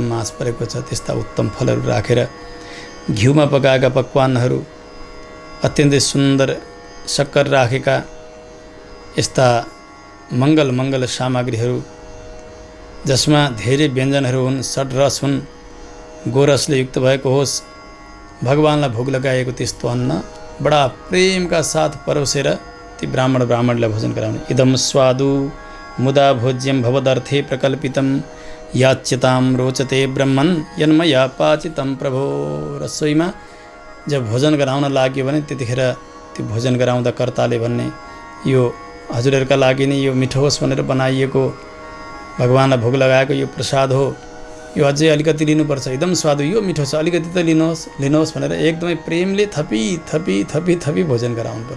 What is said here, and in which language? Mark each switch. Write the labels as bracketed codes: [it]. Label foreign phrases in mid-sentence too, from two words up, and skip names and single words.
[ne] मास परेको छ त्यस्ता उत्तम फलहरू राखेर घिउमा पकाएका पकवानहरू, अत्यन्तै सुन्दर शक्कर राखेका यस्ता मङ्गल सामग्रीहरू जसमा धेरै व्यञ्जनहरू हुन्, षड्रस हुन्, गोरसले युक्त भएको होस्, भगवानलाई भोग लगाएको त्यस्तो अन्न बडा प्रेमका साथ परोसेर ती ब्राह्मणलाई भोजन गराउने। [sa] इदम स्वादु मुदा भोज्यम भवदर्थे प्रकल्पितम याच्यताम रोचते ब्रह्मन् यन्मया पाचितम प्रभो। [ne] रसोईमा जब भोजन गराउन लाग्यो भने त्यतिखेर त्यो भोजन गराउँदा कर्ताले भन्ने, यो हजुरहरूका लागि नै यो मिठो होस् भनेर बनाइएको, भगवानलाई भोग लगाएको यो प्रसाद हो, यो अझै अलिकति लिनुपर्छ। एकदम स्वादु, यो मिठो छ, अलिकति त लिनुहोस् भनेर एकदमै प्रेमले थपी भोजन गराउनुपर्छ।